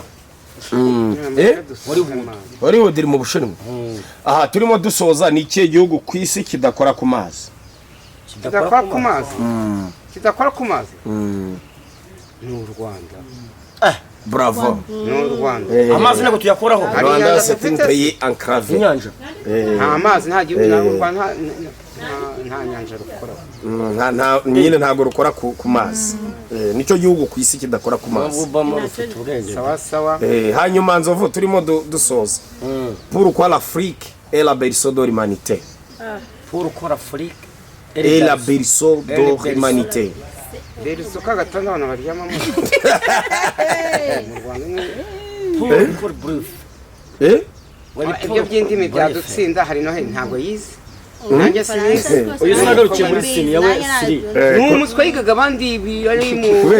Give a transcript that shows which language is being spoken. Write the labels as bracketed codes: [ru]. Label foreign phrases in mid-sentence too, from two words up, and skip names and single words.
[rw] Hollywood iri mu Bushinwa. Aha turimo dusoza ni ikihe gihugu ku isi kidakora ku mazi? Kidakora ku mazi ni u Rwanda. Bravo. Ni u Rwanda. Amazi ntabwo tuyakoraho. [fr] Rwanda c'est un pays enclavé. [rw] Inyanja. Amazi nta gihugu nta nyanja rukoraho. Nyine ntabwo rukora ku mazi. Nicyo gihugu ku isi kidakora ku mazi. Sawa. Hanyuma Nzovu turimo dusoza. [fr] Pourquoi l'Afrique est la berceau de l'humanité? Pourquoi l'Afrique est la berceau de l'humanité? [rw] Berceau kagatanda abantu baryamamo. Mu Rwanda ibyo by'indimi byadutsinda hari no ntabwo yize nanjye sinize uyu sinarukiye muri siniya we siri n'umuswa yigaga abandi bari mu